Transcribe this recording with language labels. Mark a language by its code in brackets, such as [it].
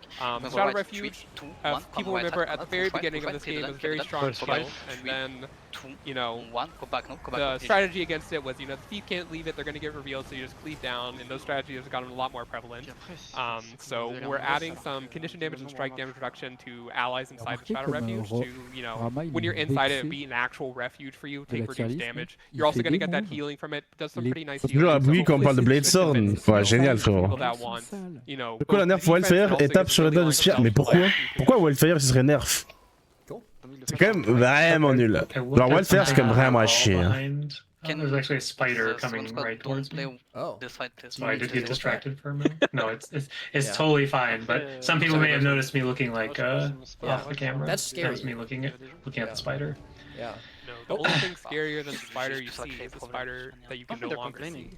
[en] Shadow Refuge, as people remember, at the very beginning of this game, was very strong skill, and then, you know, the strategy against it was, you know, the thief can't leave it, they're going to get revealed, so you just cleave down, and those strategies have gotten a lot more prevalent. So we're adding some condition damage and strike damage reduction to allies inside the Shadow Refuge to, you know, when you're inside it, be an actual refuge for you, take reduced damage. You're also going to get that healing from it, does some pretty nice healing. [fr] Oui, quand on parle de Blade Sword, ouais, génial frérot. Pourquoi la nerf Wildfire et tape sur le doigt de Spire? Mais pourquoi? Pourquoi Wildfire ce serait nerf? C'est quand même vraiment nul. Genre Wildfire c'est quand même vraiment à chier. [en] There's actually a spider coming right towards me. Oh. So I did get distracted for a minute. No, it's totally fine, but some people may have noticed me looking like off the camera. That's scary. That was me looking at the spider. Yeah. The only thing scarier than the spider you see is the spider that you can no longer see.